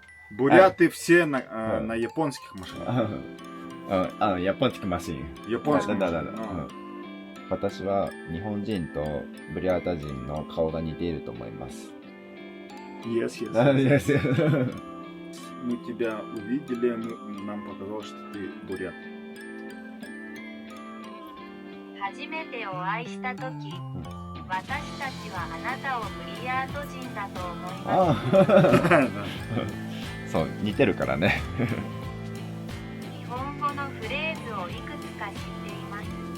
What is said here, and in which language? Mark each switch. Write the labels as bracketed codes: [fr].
[ru] Буряты все на японских машинах. [ja] ヤポンチックマシン。 [ru] Японских [ja] だ。 [ru] машинах. [ja] 私は日本人とブリアータ人の顔が似ていると思います。 [en] Yes. Yes. [ru] Мы тебя увидели, нам показалось, что ты бурят. [ja] 初めてお会いしたとき、私たちはあなたをブリヤート人だと思います。そう、似てるからね。日本語のフレーズをいくつか知っています。